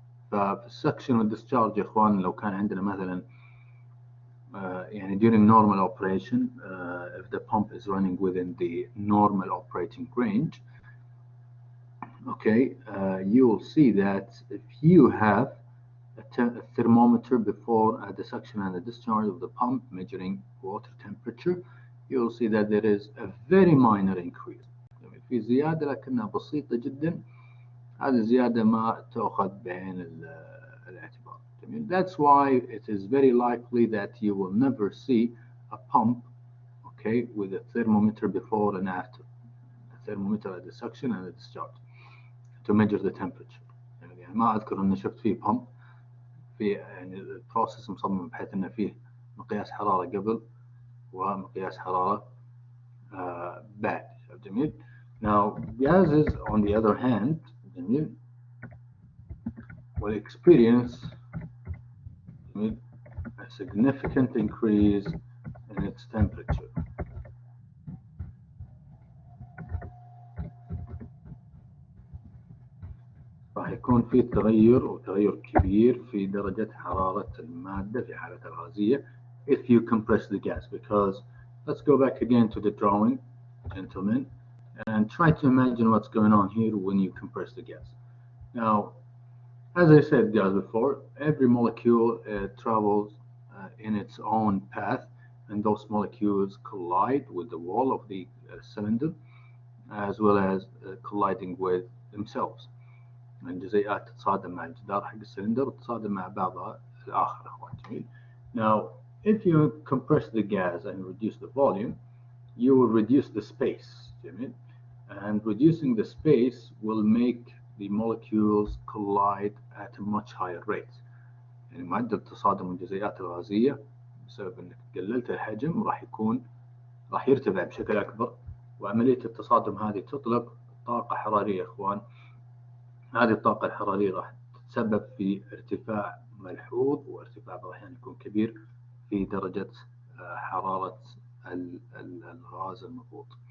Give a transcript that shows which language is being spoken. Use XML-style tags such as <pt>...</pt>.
<ar>ففي السكشن والdischarge يا اخوان لو كان عندنا مثلا يعني</ar> <en>during normal operation, if the pump is running within the normal operating range, okay, you will see that if you have a thermometer before the suction and the discharge of the pump measuring water temperature, you'll see that there is a very minor increase.</en> <ar>في زيادة لكنها بسيطة جدا. هذه الزيادة ما تأخذ بعين الاعتبار.</ar> <en>That's why it is very likely that you will never see a pump, okay, with a thermometer before and after. A thermometer at the suction and the discharge to measure the temperature.</en> <ar>يعني ما أذكر إني شفت فيه pump في يعني البروسيس مصمم بحيث إنه فيه مقياس حرارة قبل ومقياس حرارة بعد. جميل.</ar> <en>Now gases on the other hand, جميل, will experience a significant increase in its temperature.</en> <ar>راح يكون في تغير وتغير كبير في درجة حرارة المادة في حالة الغازية</ar> <en>if you compress the gas, because let's go back again to the drawing, gentlemen, and and try to imagine what's going on here when you compress the gas. Now, as I said, guys, before, every molecule travels in its own path, and those molecules collide with the wall of the cylinder, as well as colliding with themselves.</en> <ar>الجزيئات تتصادم مع الجدار حق السلندر وتتصادم مع بعضها الآخر. أخوان جميل.</ar> <en>Now, if you compress the gas and reduce the volume, you will reduce the space.</en> <ar>جميل.</ar> <en>And reducing the space will make the molecules collide at a much higher rate.</en> <ar>يعني معدل تصادم الجزيئات الغازية بسبب انك قللت الحجم راح يرتفع بشكل اكبر، وعملية التصادم هذه تطلق طاقة حرارية. اخوان، هذه الطاقة الحرارية راح تتسبب في ارتفاع ملحوظ، وارتفاع بعض الأحيان يكون كبير في درجة حرارة الغاز المضغوط.</ar>